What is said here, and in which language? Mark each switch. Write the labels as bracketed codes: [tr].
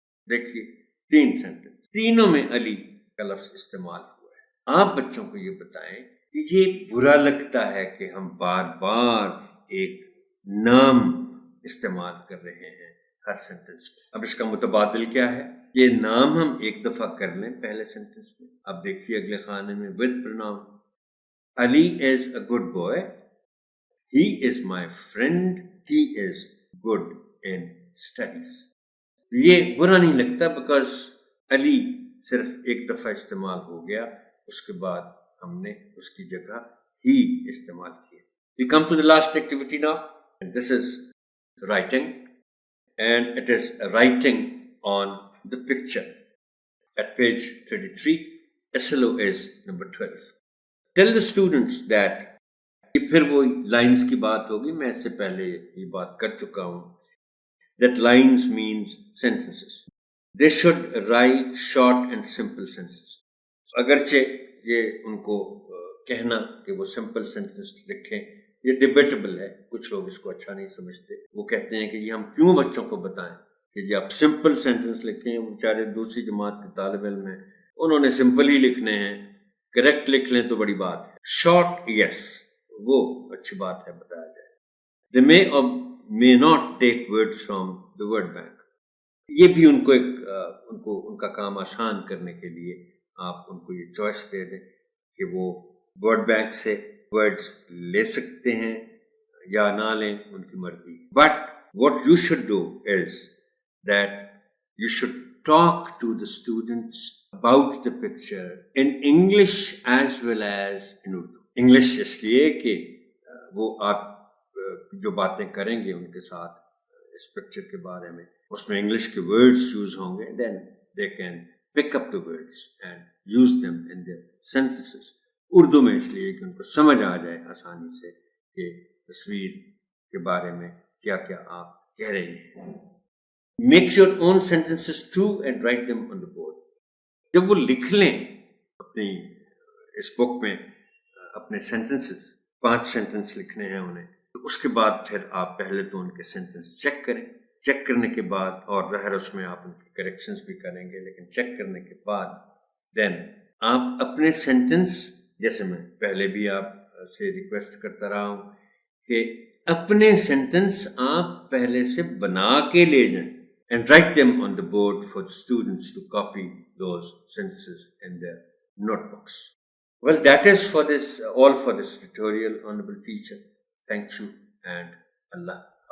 [ur] دیکھیے 3 سینٹنس، تینوں میں علی کا لفظ استعمال ہوا ہے. آپ بچوں کو یہ بتائیں کہ یہ برا لگتا ہے کہ ہم بار بار ایک نام استعمال کر رہے ہیں ہر سینٹنس میں. اب اس کا متبادل کیا ہے؟ یہ نام ہم ایک دفعہ کر لیں پہلے سینٹنس میں. اب دیکھیے اگلے خانے میں [en] with pronoun، Ali is a good boy، he is my friend، he is good in studies. [ur] یہ برا نہیں لگتا بیکاز علی صرف ایک دفعہ استعمال ہو گیا، اس کے بعد ہم نے اس کی جگہ ہی استعمال کیا. [en] We come to the last activity now, and this is writing, and it is writing on the picture. At page 33, SLO is number 12. Tell the students that [ur] یہ پھر وہ لائنز کی بات ہوگی، میں اس سے پہلے یہ بات کر چکا ہوں. [en] That lines means sentences. They should write short and simple sentences. [ur] اگرچہ یہ ان کو کہنا کہ وہ سمپل سینٹنس لکھیں یہ ڈیبیٹیبل ہے، کچھ لوگ اس کو اچھا نہیں سمجھتے. وہ کہتے ہیں کہ یہ ہم کیوں بچوں کو بتائیں کہ یہ آپ سمپل سینٹنس لکھیں. وہ بیچارے دوسری جماعت کے طالب علم ہیں، انہوں نے سمپل ہی لکھنے ہیں، کریکٹ لکھ لیں تو بڑی بات ہے. شارٹ یس وہ اچھی بات ہے، بتایا جائے. [en] They may or may not take words from the word bank. [ur] یہ بھی ان کو ان کا کام آسان کرنے کے لیے آپ ان کو یہ چوائس دے دیں کہ وہ ورڈ بینک سے ورڈز لے سکتے ہیں یا نہ لیں، ان کی مرضی. [en] But what you should do is that you should talk to the students about the picture in English as well as in Urdu. [ur] English اس لیے کہ وہ آپ جو باتیں کریں گے ان کے ساتھ اس پکچر کے بارے میں، اس میں انگلش کے ورڈز یوز ہوں گے. [en] Then they can pick up the words and use them in their sentences. [ur] Urdu میں اس لیے کہ ان کو سمجھ آ جائے آسانی سے کہ تصویر کے بارے میں کیا کیا آپ کہہ رہے ہیں. [en] Make your own sentences too and write them on the board. [ur] جب وہ لکھ لیں اپنی اس بک میں اپنے سینٹنسز 5 سینٹنس لکھنے ہیں انہیں. تو اس کے بعد پھر آپ پہلے تو ان کے سینٹنس چیک کریں. چیک کرنے کے بعد، اور ظاہر اس میں آپ ان کی کریکشنز بھی کریں گے، لیکن چیک کرنے کے بعد دین آپ اپنے سینٹنس، جیسے میں پہلے بھی آپ سے ریکویسٹ کرتا رہا ہوں کہ اپنے سینٹنس آپ پہلے سے بنا کے لے جائیں [en] and write them on the board for the students to copy those sentences in their notebooks. Well, that is all for this tutorial, Honorable Teacher. Thank you and Allah.